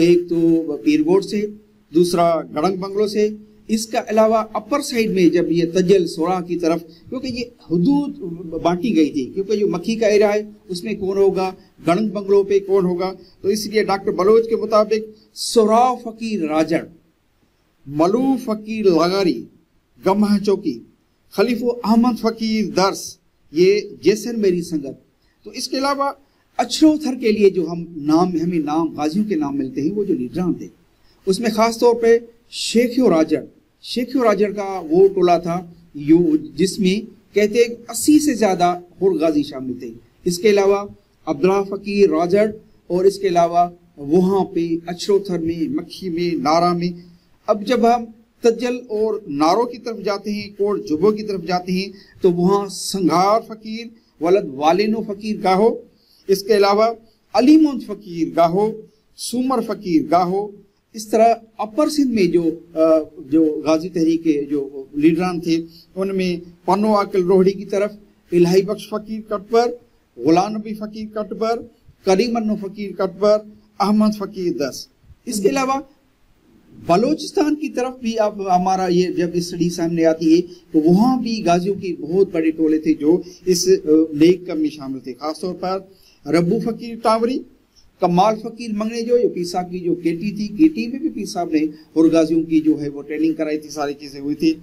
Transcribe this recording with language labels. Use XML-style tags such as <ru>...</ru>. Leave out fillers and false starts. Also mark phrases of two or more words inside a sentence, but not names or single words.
<ur>ایک تو پیرگوٹ سے، دوسرا گڑنگ بنگلو سے، اسکا علاوہ</ur> <en>upper side</en> <ur>میں جب یہ تجل سورا کی طرف، کیونکہ یہ حدود بانٹی گئی تھی، کیونکہ جو مکی کا ایریا ہے اس میں کون ہوگا، گڑنگ بنگلو پہ کون ہوگا، تو اس لیے ڈاکٹر بلوچ کے مطابق سورا فقیر راجڑ، ملو فقیر لغاری، گمہ چوکی، خلیفو احمد فقیر درس, یہ جیسن میری سنگت. تو اس کے علاوہ اچروتھر کے لیے جو ہمیں نام غازیوں کے نام ملتے ہیں، وہ جو لیڈران تھے اس میں خاص طور پہ شیخیو راجڑ کا وہ ٹولہ تھا جس میں کہتے ہیں 80 سے زیادہ حر غازی شامل تھے. اس کے علاوہ عبداللہ فقیر راجڑ اور اس کے علاوہ وہاں پہ اچروتھر میں، مکھی میں، نارا میں. اب جب ہم تجل اور ناروں کی طرف جاتے ہیں، کوٹ جبو کی طرف جاتے ہیں، تو وہاں سنگھار فقیر ولد والینو فقیر گاہو، اس کے علاوہ علیمود فقیر گاہو، سومر فقیر گاہو. اس طرح اپر سندھ میں جو غازی تحریک کے جو لیڈران تھے ان میں پنو عاقل روہڑی کی طرف الٰہی بخش فقیر کٹبر، غلام نبی فقیر کٹبر، کریمنو فقیر کٹبر، احمد فقیر دس. اس کے علاوہ بلوچستان کی طرف بھی اب ہمارا یہ جب اسٹڈی سامنے آتی ہے تو وہاں بھی غازیوں کے بہت بڑے ٹولے تھے جو اس نیک کم میں شامل تھے. خاص طور پر ربو فقیر ٹاوری، کمال فقیر منگنے جو پیر صاحب کی جو کے ٹی تھی، کے ٹی میں بھی پیر صاحب نے اور غازیوں کی جو ہے وہ ٹریننگ کرائی تھی، ساری چیزیں ہوئی تھی.</ur>